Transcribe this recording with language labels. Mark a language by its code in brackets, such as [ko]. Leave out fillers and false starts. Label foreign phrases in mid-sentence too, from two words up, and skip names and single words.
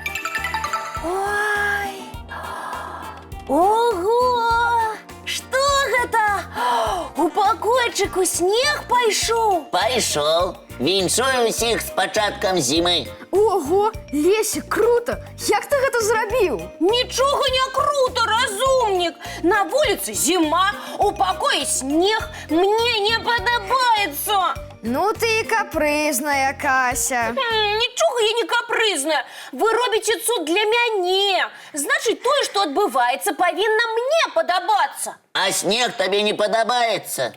[be] Ой. Ого! Что гэта? У пакойчыку снег пайшоў. Пайшоў. Віншую ўсіх з пачаткам зімы. Ого, Лесик, круто! Як ты гэта зрабіў? Нічога не круто, разумнік. На вулиці зима, у пакоі снег. Мне не падабаецца. Ну ты і капрызная, Кася. Нічога я не капрызная. Вы робіце цуд для мяне. Значыць, тое, што адбываецца, павінна мне падабацца. А снег табе не падабаецца?